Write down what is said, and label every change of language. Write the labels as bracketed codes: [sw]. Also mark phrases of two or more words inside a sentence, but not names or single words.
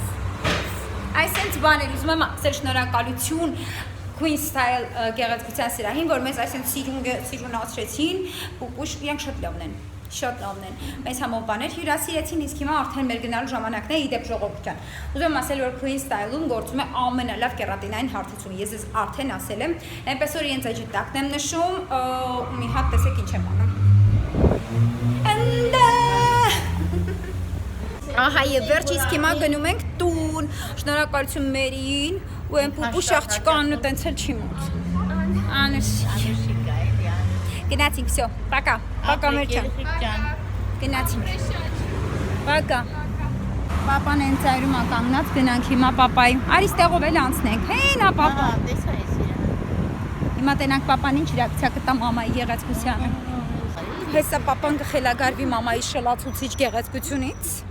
[hy] Այսինչ բաներ ուզում եմ ասել շնորհակալություն Queen Style գեղեցկության սրահին, որ մեզ այսինչ սիրունացրեցին, պուպուշ, իրանք շատ լավն են, շատ լավն են։ Մեզ համով բաներ հյուրասիրեցին, իսկ հիմա արդեն մեր գնալու ժամանակն է, իդեպ ժողովուրդ ջան։ Ուզում եմ ասել, որ Queen Style-ում գործում է ամենալավ կերատինային հարթությունը։ Ես արդեն ասել եմ, այնպես որ իրենց էջտակն եմ նշում, ու մի հատ տեսեք ինչ եմ անում։ Ահա եւ վերջ իսկ հիմա գնում ենք տուն, շնորհակալություն Մերին ու այն պուպուշ աղջկան ու տենց էլ չի մոտ։ Անշիկ է, էլի։ Գնացինք, [ru] всё, пока, пока [hy] Մերջան։ Գնացինք։ Пока։ Պապան են ծայրում ականգնած գնանք հիմա պապայի։ Արի ստեղով էլ անցնենք։ Հենա պապա։ Տեսա ես իրան։ Հիմա տենանք պապան ինչ ռեակցիա կտա մամայի գեղեցկությանը։ Հեսա պապան կխելագարվի մամայի շլացուցիչ գեղեցկությունից։